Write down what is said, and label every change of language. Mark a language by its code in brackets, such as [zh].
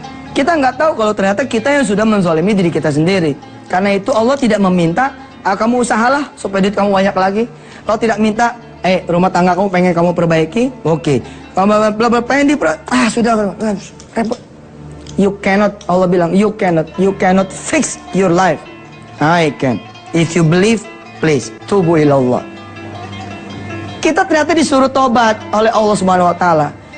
[id] Kita nggak tahu kalau ternyata kita yang sudah menzalimi diri kita sendiri. Karena itu Allah tidak meminta kamu usahalah supaya duit kamu banyak lagi. Kalau tidak minta, rumah tangga kamu pengen kamu perbaiki, oke. Kalau pengen sudah repot. [en] You cannot, [id] Allah bilang, [en] you cannot fix your life. I can. If you believe, please, [ar] tubu ilallah. [id] Kita ternyata disuruh tobat oleh Allah Subhanahu wa taala.